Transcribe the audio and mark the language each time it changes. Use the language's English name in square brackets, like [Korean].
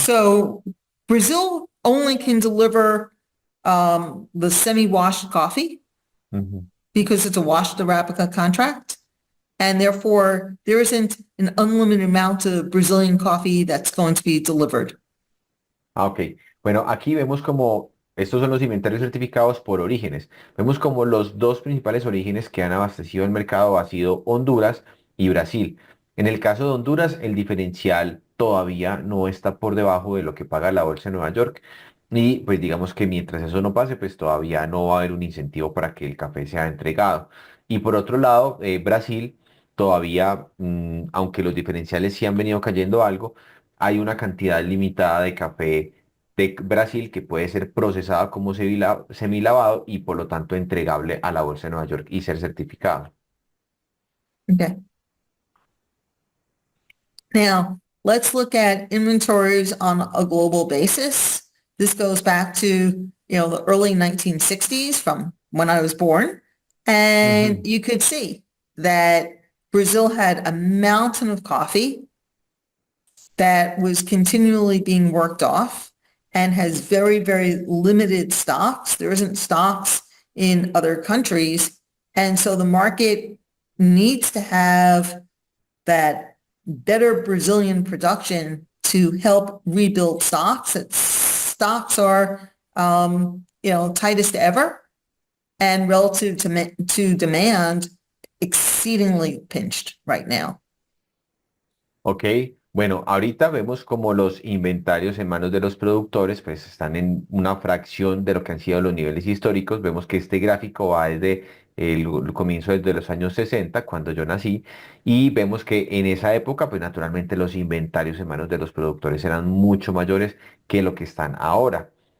[English] So Brazil only can deliver the semi-washed coffee Ujú. because it's a washed Arabica contract. And therefore, there isn't an unlimited amount of Brazilian coffee that's going to be delivered. Ah, ok. [Spanish] Bueno, aquí vemos como estos son los inventarios certificados por orígenes. Vemos como los dos principales orígenes que han abastecido el mercado ha sido Honduras y Brasil. En el caso de Honduras, el diferencial todavía no está por debajo de lo que paga la bolsa de Nueva York. Y pues digamos que mientras eso no pase, pues todavía no va a haber un incentivo para que el café sea entregado. Y por otro lado, Brasil todavía, aunque los diferenciales sí han venido cayendo algo, hay una cantidad limitada de café de Brasil que puede ser procesado como semilavado y por lo tanto entregable a la Bolsa de Nueva York y ser certificado. Okay. [English] Now, let's look at inventories on a global basis. This goes back to, the early 1960s from when I was born. And Ujú. you could see that Brazil had a mountain of coffee that was continually being worked off and has very, very limited stocks. There isn't stocks in other countries. And so the market needs to have that better Brazilian production to help rebuild stocks. Stocks are, tightest ever and relative to demand, exceedingly pinched right now. [Spanish] Ok, bueno, ahorita vemos como los inventarios en manos de los productores pues están en una fracción de lo que han sido los niveles históricos. Vemos que este gráfico va desde el comienzo desde los años 60, cuando yo nací, y vemos que en esa época pues naturalmente los inventarios en manos de los productores eran mucho mayores que lo que están ahora.